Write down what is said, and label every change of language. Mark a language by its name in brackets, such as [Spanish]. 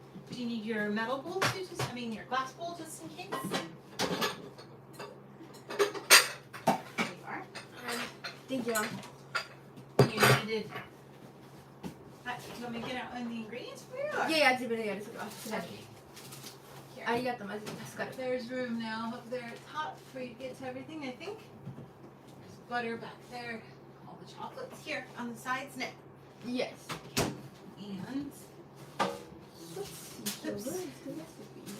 [English] Do you need your metal bowl too? Your glass bowl just in case? There you are. Thank you. You needed. Do you want me to get out the ingredients for you? Or? [Japanese] いやいや、自分でやるそれは。 [English] Okay. [Japanese] ありがとう、マジで助かる。 [English] There's room now up there at the top for you to get to everything, I think. There's butter back there. All the chocolates here on the sides now. Yes. And Let's see. Oops. Where is the recipe?